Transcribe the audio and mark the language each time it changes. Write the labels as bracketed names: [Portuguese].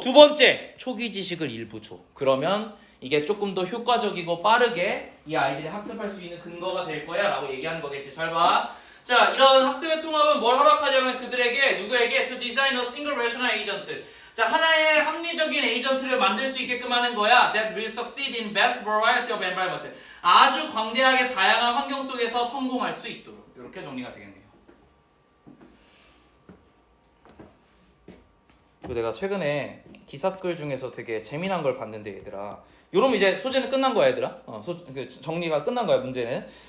[Korean] 두 번째, 초기 지식을 일부 줘. 그러면 이게 조금 더 효과적이고 빠르게 이 아이들이 학습할 수 있는 근거가 될 거야 라고 얘기하는 거겠지. 잘 봐. 자, 이런 학습의 통합은 뭘 허락하냐면 그들에게 누구에게 [English] to design a single rational agent. [Korean] 자, 하나의 합리적인 에이전트를 만들 수 있게끔 하는 거야. [English] That will succeed in vast variety of environment. [Korean] 아주 광대하게 다양한 환경 속에서 성공할 수 있도록. 이렇게 정리가 되겠네요. 그리고 내가 최근에 기사글 중에서 되게 재미난 걸 봤는데 얘들아. 요럼 이제 소재는 끝난 거야 얘들아. 정리가 끝난 거야 문제는.